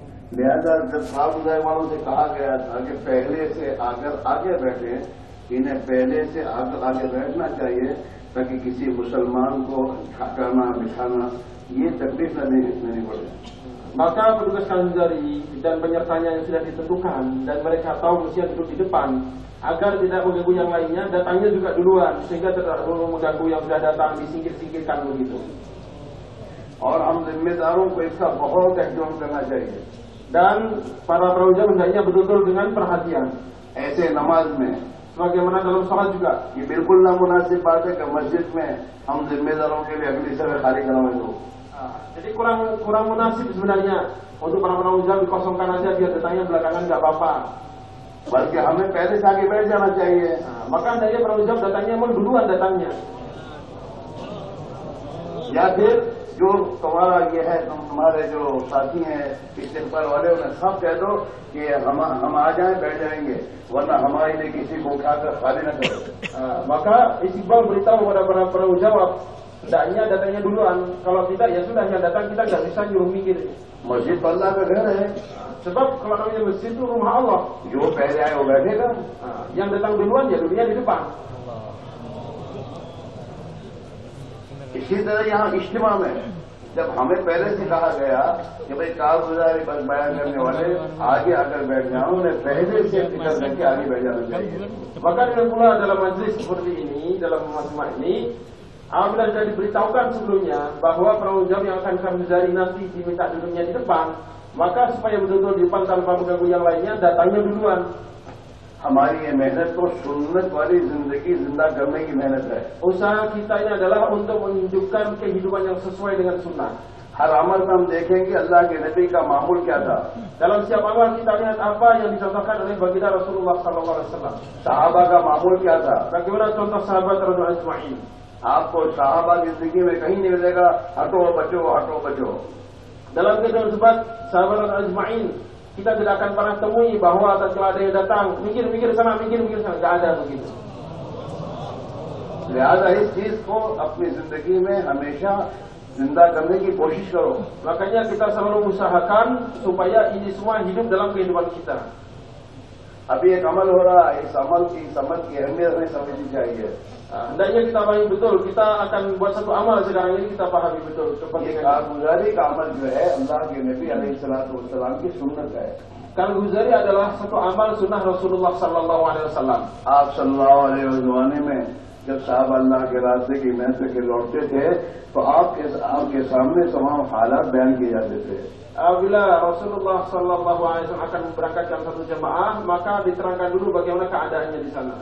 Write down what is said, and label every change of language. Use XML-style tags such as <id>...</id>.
<hi>लिहाजा जब साहब वालों से कहा गया था कि पहले से अगर आगे बैठे, इन्हें पहले से आगे बैठना चाहिए ताकि किसी मुसलमान को हटाना बिठाना ये तकलीफ नहीं पड़े।</hi> <id>Maka petugas Kanzari dan penyertanya yang sudah ditentukan dan mereka tahu mesti duduk di depan agar tidak mengganggu yang lainnya, datangnya juga duluan sehingga tidak mengganggu yang sudah datang, disingkir-singkirkan begitu.</id> <hi>और हम जिम्मेदारों को इसका बहुत एहतराम करना चाहिए।</hi> <id>Dan para prawijah hendaknya betul-betul dengan perhatian.</id> <hi>ऐसे नमाज में</hi> <id>Sebagaimana dalam sholat juga,</id> <hi>ये बिल्कुल नामुनासिब बात है कि मस्जिद में हम जिम्मेदारों के लिए अगली सफर खाली करवाएं दो।</hi> <id>jadi kurang munasib sebenarnya untuk para prawijah dikosongkan aja biar datangnya belakangan nggak apa-apa.</id> <hi>बल्कि हमें पहले से आगे बैठ जाना चाहिए।</hi> <id>Maka hendaknya prawijah datangnya duluan datangnya.</id> <hi>या फिर जो तुम्हारा ये है, तुम्हारे जो साथी हैं इस्तेगफार वाले, उन्हें सब कह दो कि हम आ जाएं, बैठ जाएंगे, वरना हमारे लिए किसी को उठाकर खाली न करो।</hi> <id>Maka Istiqbal beritahu kepada para prawijah, hendaknya datangnya duluan. Kalau tidak ya sudah, yang datang kita nggak bisa nyuruh mikir.</id> <hi>मस्जिद तो अल्लाह का घर है।</hi> <id>Sebab kalau namanya masjid itu rumah Allah.</id> <hi>जो पहले आए वो बैठेगा।</hi> <id>Yang datang duluan ya dulunya di depan.</id> <hi>इसी तरह यहाँ इज्तिमा में जब हमें पहले से कहा गया कि भाई कारगुजारी पर बयान करने वाले आगे आकर बैठ जाओ, उन्हें पहले से फिक्र करके आगे बैठ जाना चाहिए।</hi> <id>Maka dengan pula dalam majlis seperti ini, dalam majma ini, apabila sudah diberitahukan sebelumnya bahwa prawijah yang akan कारगुजारी nanti diminta duduknya di depan, maka supaya betul-betul di depan tanpa mengganggu yang lainnya, datangnya duluan.</id> <hi>हमारी ये मेहनत तो सुन्नत वाली जिंदगी जिंदा करने की मेहनत है।</hi> <id>Usaha kita ini adalah untuk menunjukkan kehidupan yang sesuai dengan sunnah.</id> <hi>हर अमल में हम देखेंगे अल्लाह के नबी का मामूल क्या था।</hi> <id>Dalam setiap amal kita lihat apa yang dicontohkan oleh baginda Rasulullah SAW.</id> <hi>सहाबा का मामूल क्या था।</hi> <id>Bagaimana contoh sahabat radhiyallahu ajma'in.</id> <hi>आपको सहाबा की जिंदगी में कहीं नहीं मिलेगा हटो बचो हटो बचो।</hi> <id>Dalam kehidupan sahabat radhiyallahu ajma'in, kita tidak akan pernah temui bahwa tatkala ada yang datang mikir-mikir sana, nggak ada begitu.</id> <hi>लिहाजा इस चीज को अपनी जिंदगी में हमेशा जिंदा करने की कोशिश करो।</hi> <id>Makanya kita selalu usahakan supaya ini semua hidup dalam kehidupan kita.</id> <hi>अभी एक अमल हो रहा है, इस अमल की अहमियत हमें समझनी चाहिए।</hi> <id>Hendaknya kita pahami betul, kita akan buat satu amal sekarang ini, kita pahami betul</id> <hi>ये</hi> <id>kepentingan.</id> <hi>कारगुजारी का अमल जो है अल्लाह के नबी अलैहिस्सलाम की सुन्नत है।</hi> <id>कारगुजारी adalah satu amal sunnah Rasulullah Sallallahu Alaihi Wasallam.</id> <hi>आप सल्लल्लाहु अलैहि वसल्लम में जब साहब अल्लाह के रास्ते की मेहनत के लौटते थे तो आपके सामने तमाम हालात बयान किए जाते थे।</hi> <id>Apabila Rasulullah Sallallahu Alaihi Wasallam akan berangkatkan satu jemaah, maka diterangkan dulu bagaimana keadaannya di sana.</id>